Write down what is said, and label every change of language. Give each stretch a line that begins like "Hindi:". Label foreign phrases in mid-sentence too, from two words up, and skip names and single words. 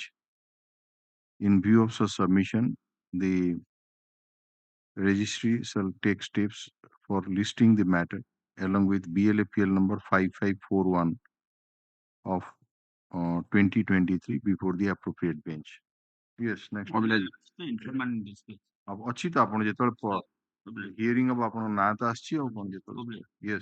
English: In view of such submission, the registry shall take steps for listing the matter along with BLAPL number 5541 of 2023 before the appropriate bench. Yes, next.
Odia: ଅଛି ତ ଆପଣ ଯେତେବେଳେ ହିୟରିଂ ହବ ଆପଣଙ୍କ ନାଁ ତ ଆସିଛି ଆଉ କଣ ଯେତେବେଳେ yes.